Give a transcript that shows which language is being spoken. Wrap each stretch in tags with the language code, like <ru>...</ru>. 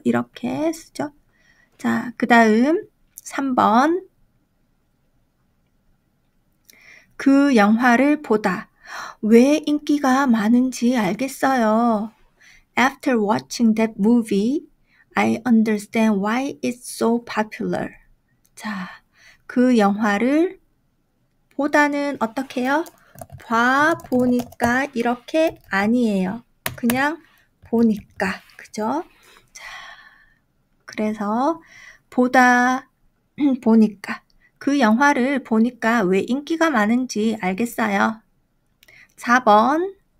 <ko>이렇게 쓰죠. 자, 그 다음 3번. 그 영화를 보다. 왜 인기가 많은지 알겠어요.</ko> <en>After watching that movie, I understand why it's so popular.</en> <ko>자, 그 영화를 보다는 어떻게 해요? 봐 보니까 이렇게 아니에요. 그냥 보니까. 그죠? 자, 그래서 보다 보니까 그 영화를 보니까 왜 인기가 많은지 알겠어요. 4번.</ko>